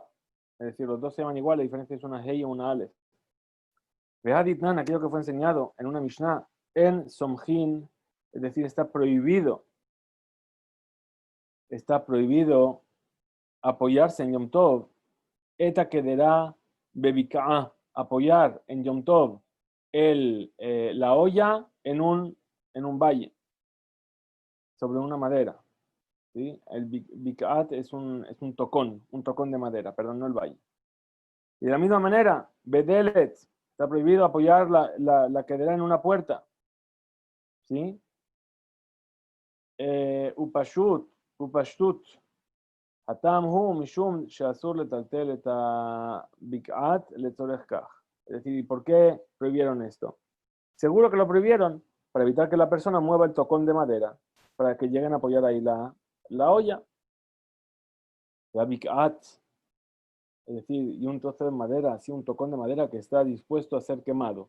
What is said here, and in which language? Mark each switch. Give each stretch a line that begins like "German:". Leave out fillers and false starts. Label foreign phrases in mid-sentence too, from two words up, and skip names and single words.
Spanish: Es decir, los dos se llaman igual, la diferencia es una Hey y una Aleph. Vehaditnan, aquello que fue enseñado en una Mishnah, en Somjin, es decir, está prohibido apoyarse en Yom Tov, eta quedará bebika'a, apoyar en Yom Tov la olla en un valle, sobre una madera. ¿Sí? El bikaat es un tocón de madera, perdón, no el valle. Y de la misma manera, bedelet, está prohibido apoyar la cadera en una puerta. ¿Sí?
Hebrew: ופשטות, התם הוא משום שאסור לטלטל את הבקעת לצורך כך.
Spanish: Es decir, ¿por qué prohibieron esto? Seguro que lo prohibieron para evitar que la persona mueva el tocón de madera para que lleguen a apoyar ahí la olla. La bikaat, es decir, y un trozo de madera, así un tocón de madera que está dispuesto a ser quemado.